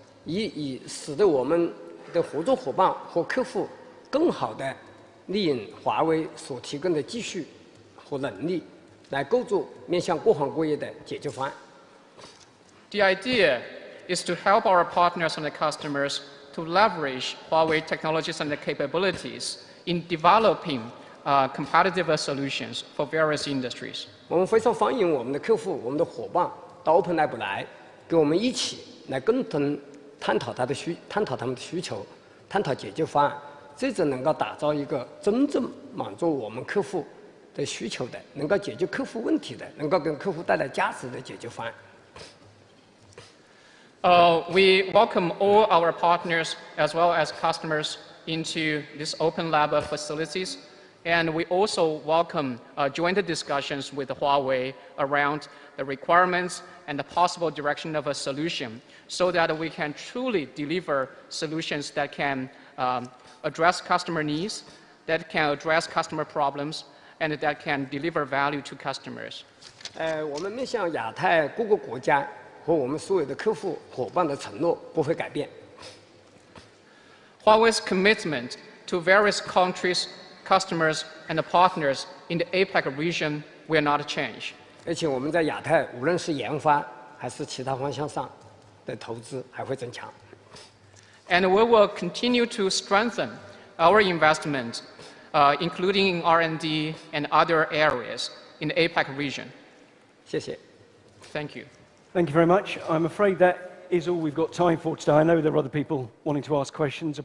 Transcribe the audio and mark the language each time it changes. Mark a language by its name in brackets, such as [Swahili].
[Chinese] 以使得我们的合作伙伴和客户更好地利用华为所提供的技术和能力，来构筑面向各行各业的解决方案。 [English] The idea is to help our partners and the customers to leverage Huawei technologies and the capabilities in developing competitive solutions for various industries. [Chinese] 我们非常欢迎我们的客户、我们的伙伴到 Open Lab 来，跟我们一起来共同探讨他们的需求，探讨解决方案，这种能够打造一个真正满足我们客户的需求的，能够解决客户问题的，能够给客户带来价值的解决方案。 [English] We welcome all our partners as well as customers into this Open Lab facilities, and we also welcome joint discussions with Huawei around the requirements and the possible direction of a solution, so that we can truly deliver solutions that can address customer needs, that can address customer problems, and that can deliver value to customers. [Chinese] 我们面向亚太各个国家和我们所有的客户伙伴的承诺不会改变。 [English] Huawei's commitment to various countries, customers, and partners in the APEC region will not change. [Chinese] 而且我们在亚太，无论是研发还是其他方向上的投资还会增强。 [English] And we will continue to strengthen our investment, including in R&D and other areas in the APEC region. [Chinese] 谢谢。 [English] Thank you. Thank you very much. I'm afraid that is all we've got time for today. I know there are other people wanting to ask questions.